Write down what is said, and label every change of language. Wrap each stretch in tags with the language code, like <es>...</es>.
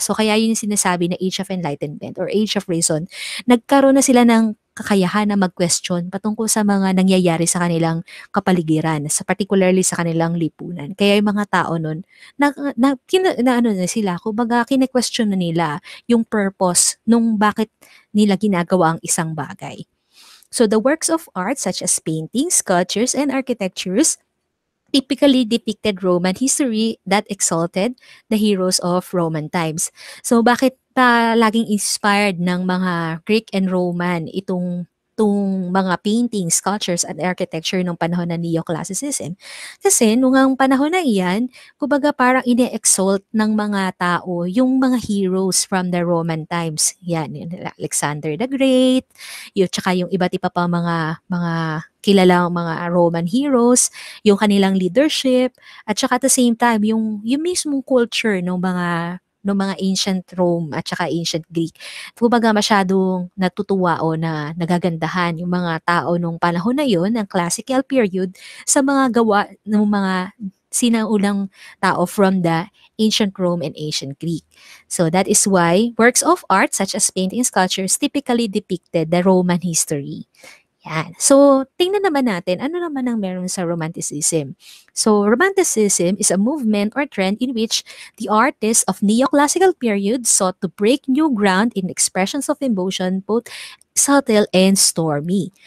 <tl>So kaya yun yung sinasabi na Age of Enlightenment or Age of Reason, nagkaroon na sila ng kakayahan na mag-question patungkol sa mga nangyayari sa kanilang kapaligiran, sa particularly sa kanilang lipunan. Kaya yung mga tao nun, ano na sila, kumbaga kine-question na nila yung purpose nung bakit nila ginagawa ang isang bagay.</tl> <en>So the works of art such as paintings, sculptures, and architectures typically depicted Roman history that exalted the heroes of Roman times.</en> <tl>So bakit pa laging inspired ng mga Greek and Roman itong mga paintings, sculptures, and architecture nung panahon ng Neoclassicism? Kasi nung ang panahon na iyan, kumbaga parang ine-exalt ng mga tao yung mga heroes from the Roman times. Yan, yun, Alexander the Great, tsaka yung iba't iba pa mga kilalang mga Roman heroes, yung kanilang leadership, at saka</tl> <en>at the same time,</en> <tl>yung mismong culture ng mga ancient Rome at saka ancient Greek. Kumbaga masyadong natutuwa o na nagagandahan yung mga tao nung panahon na yon, ng classical period, sa mga gawa ng mga sinaulang tao</tl> <en>from the ancient Rome and ancient Greek. So that is why works of art such as painting and sculptures typically depicted the Roman history. Yan.</en> <tl>So, tingnan naman natin, ano naman ang meron sa Romanticism?</tl> <en>So, Romanticism is a movement or trend in which the artists of Neoclassical period sought to break new ground in expressions of emotion, both subtle and stormy.</en>